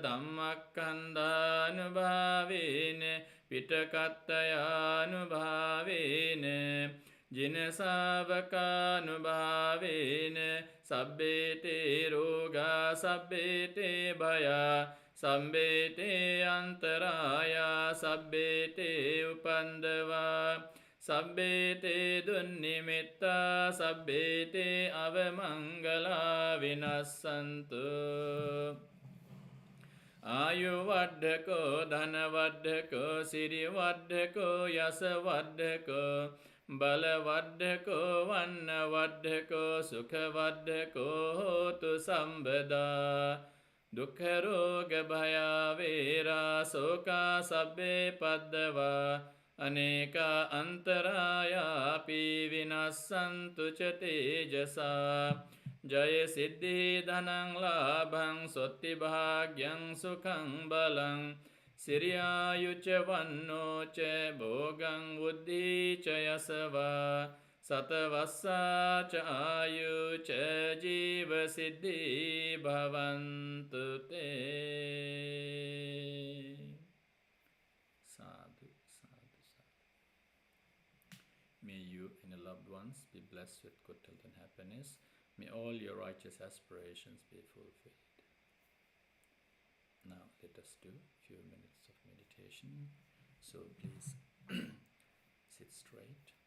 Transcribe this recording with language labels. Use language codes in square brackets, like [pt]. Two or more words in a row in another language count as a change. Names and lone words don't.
[pi] ධම්මක්ඛන්ධානුභාවේන පිටකත්තයානුභාවේන ජින ශාවකානුභාවේන සබ්බේතේ රෝගා සබ්බේතේ භයා සම්බේතේ අන්තරායා සබ්බේතේ උපන්දවා සබ්බේතේ දුන්නිමිත්තා සබ්බේතේ අවමංගලා විනස්සන්තු ආයු වඩ්ඩකෝ ධන වඩ්ඩකෝ සිරි වඩ්ඩකෝ යස වඩ්ඩකෝ බල වඩ්ඩකෝ වන්න වඩ්ඩකෝ සුඛ වඩ්ඩකෝ හෝතු සම්බදා දුක්ඛ රෝග භය වේරා සෝකා සබ්බේ පද්දවා අනේකා අන්තරායාපි විනස්සන්තු ච තේජසා ජය සිද්ධි ධනං ලාභං සොත්ති භාග්‍යං සුඛං බලං සිරියායුච වන්නෝ ච භෝගං බුද්ධි ච යසවා සතවස්සා ච ආයු ච ජීව සිද්ධි භවන්තු තේ. Sadhu, sadhu, sadhu. [en] May you and your loved ones be blessed with good health and happiness. May all your righteous aspirations be fulfilled. Now let us do a few minutes of meditation. So please sit straight.